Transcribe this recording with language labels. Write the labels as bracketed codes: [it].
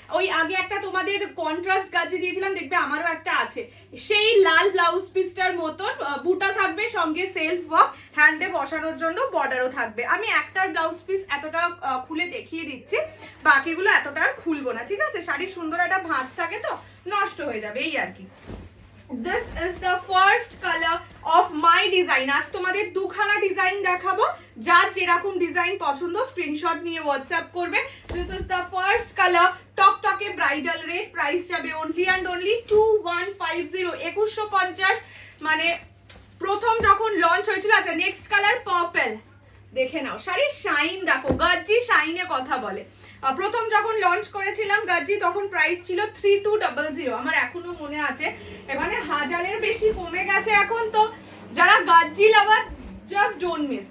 [bn] ওই আগে একটা তোমাদের কন্ট্রাস্ট গাজি দিয়েছিলাম, দেখবে আমারও একটা আছে, সেই লাল ব্লাউজ পিসটার মতন বুটা থাকবে, সঙ্গে সেলফ ওয়ার্ক, হ্যান্ডে বসানোর জন্য বর্ডারও থাকবে। আমি একটার ব্লাউজ পিস এতটা খুলে দেখিয়ে দিচ্ছি, বাকিগুলো এতটা আর খুলবো না, ঠিক আছে? শাড়ির সুন্দর একটা ভাঁজ থাকে তো নষ্ট হয়ে যাবে এই আর কি। [en] This is the first color of my design. [bn] আজ তোমাদের দুখানা ডিজাইন দেখাবো, যার যেরকম ডিজাইন পছন্দ স্ক্রিনশট নিয়ে হোয়াটসঅ্যাপ করবে। [en] This is the first color, টকটকে bridal red. Price যাবে only and only 2150, 2150। [bn] মানে প্রথম যখন লঞ্চ হয়েছিল। আচ্ছা, নেক্সট কালার পার্পল। দেখে নাও শাড়ির শাইন দেখো, গাজ্জি শাইনে কথা বলে। প্রথম যখন লঞ্চ করেছিলাম গাজ্জি তখন প্রাইস ছিল 3200, আমার এখনো মনে আছে। এখানে 1000-এর বেশি কমে গেছে এখন, তো যারা গাজ্জি লাভার জাস্ট ডোন্ট মিস।